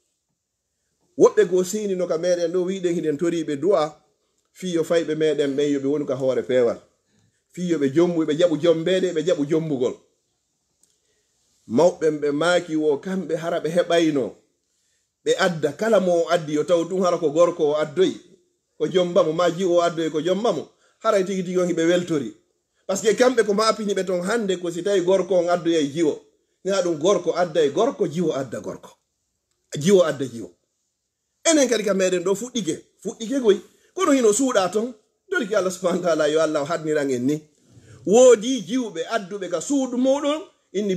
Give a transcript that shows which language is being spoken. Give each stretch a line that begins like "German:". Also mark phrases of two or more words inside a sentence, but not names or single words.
Fula: woɓɓe go sini no ka meɗen ɗo wiɗen hiɗen toriɓe du'a fiyo fayɓe meɗen ɓen yoɓe woni ka hoore pewal fiyoɓe jombu ɓe jaɓu jombede ɓe jaɓu jombugol mawɓen ɓe maaki wo kamɓe hara ɓe heɓayno ɓe adda kala mo o addi yo taw ɗum hara ko gorko o addoyi ko jombamo ma jiwo o addoyi ko jombamo haray tigi tigi on hiɓe weltori
French: par ce que
Fula: kamɓe ko mapini ɓe ton hande ko si tawi gorko on addoya e jiwo na ɗum gorko adda e gorko jiwo adda gorko jiwo adda jiwo enen kadi ka meɗen ɗo fuɗɗike goy kono hino suuɗa ton dolki Allah
Arabic: subhanahu wa ta'ala
Fula: yo Allah hadniran en ni woodi jiwɓe adduɓe ka suudu muɗum inni